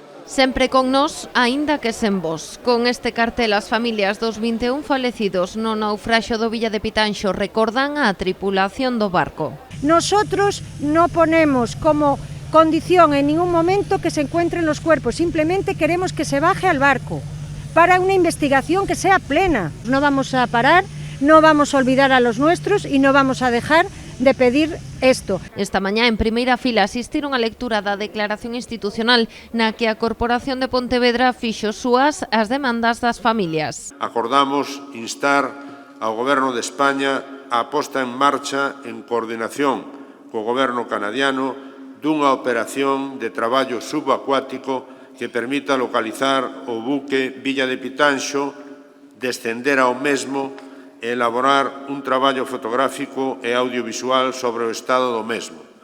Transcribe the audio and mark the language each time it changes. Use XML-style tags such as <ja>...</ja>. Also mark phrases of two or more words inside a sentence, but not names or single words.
<gl>Sempre con nós, aínda que sen vos. Con este cartel, as familias dos 21 falecidos no naufraxio do Villa de Pitanxo recordan a tripulación do barco.</gl> <es>Nosotros no ponemos como condición en ningún momento que se encuentren los cuerpos, simplemente queremos que se baje al barco para una investigación que sea plena. No vamos a parar, no vamos a olvidar a los nuestros y no vamos a dejar de pedir esto.</es> <gl>Esta mañá, en primeira fila, asistiron á lectura da declaración institucional na que a Corporación de Pontevedra fixo súas as demandas das familias. Acordamos instar ao Goberno de España a posta en marcha en coordinación co Goberno canadiano dunha operación de traballo subacuático que permita localizar o buque Villa de Pitanxo, descender ao mesmo e elaborar un traballo fotográfico e audiovisual sobre o estado do mesmo,</gl>